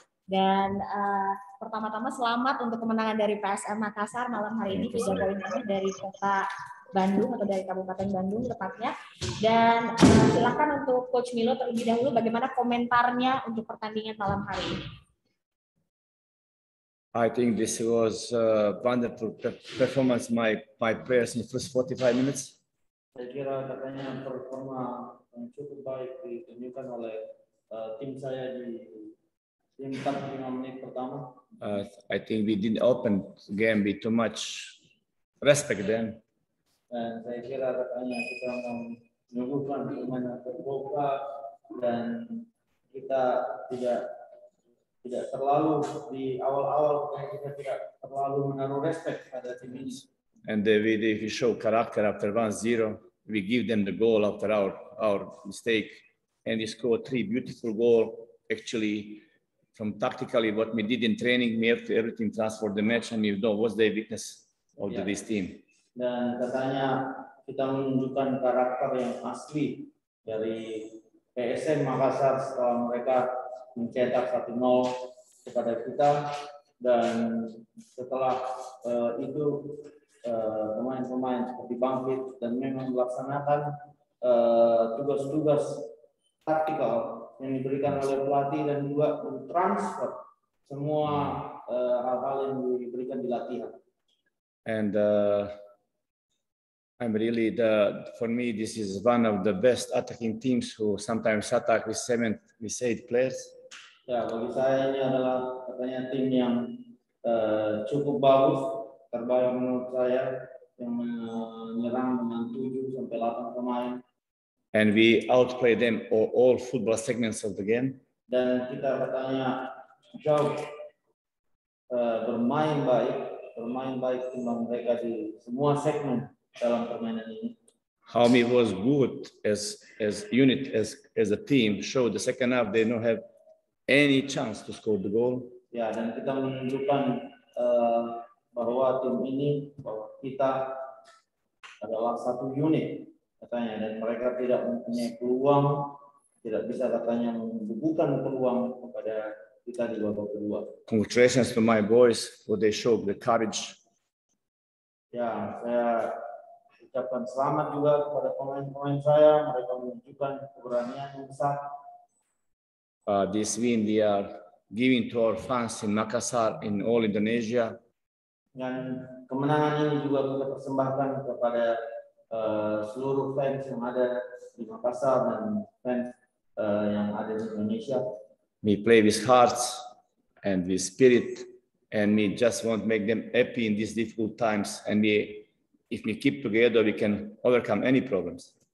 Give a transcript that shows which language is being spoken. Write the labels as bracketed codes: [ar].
[id] Dan pertama-tama selamat untuk kemenangan dari PSM Makassar malam hari ini, 3 poin dari kota Bandung atau dari Kabupaten Bandung tepatnya. Dan silakan untuk Coach Milo terlebih dahulu bagaimana komentarnya untuk pertandingan malam hari ini. [en] I think this was a wonderful performance my players in the first 45 minutes. [id] Saya kira katanya performa yang cukup baik ditunjukkan oleh tim saya di 45 menit pertama. [en] I think we didn't open the game with too much respect them. [id] Dan saya kira katanya kita menunjukkan bagaimana terbuka dan kita tidak terlalu di awal-awal kita tidak terlalu menaruh respect pada tim ini. [en] And we show character after 1-0. We give them the goal after our mistake, and we scored 3 beautiful goals. Actually, from tactically what we did in training, we have to everything transfer the match, and we know what's the weakness of this team. [id] Dan katanya kita menunjukkan karakter yang asli dari PSM Makassar setelah mereka mencetak 1-0 kepada kita, dan setelah itu pemain-pemain seperti bangkit dan memang melaksanakan tugas-tugas taktikal yang diberikan oleh pelatih dan juga mentransfer semua hal-hal yang diberikan di latihan. [en] And I'm really for me this is one of the best attacking teams who sometimes attack with 7, with 8 players. [id] Ya, bagi saya ini adalah katanya tim yang cukup bagus, terbaik menurut saya, yang menyerang dengan 7 sampai 8 pemain. [en] And we outplay them all football segments of the game. [id] Dan kita katanya jauh bermain baik timbang mereka di semua segmen dalam permainan ini. [en] How we was good as unit as a team showed the second half they don't have any chance to score the goal. [id] Ya, dan kita menunjukkan bahwa tim ini, bahwa kita adalah satu unit katanya, dan mereka tidak mempunyai peluang, tidak bisa katanya membukukan peluang kepada kita di babak kedua. [en] Congratulations to my boys for they showed the courage. [id] Ya, saya ucapkan selamat juga kepada pemain-pemain saya, mereka menunjukkan keberanian yang besar. [en] This win we are giving to our fans in Makassar, in all Indonesia. [id] Dan kemenangan ini juga kita persembahkan kepada seluruh fans yang ada di Makassar dan fans yang ada di Indonesia. [en] We play with hearts and with spirit, and we just want to make them happy in these difficult times. And if we keep together, we can overcome any problems.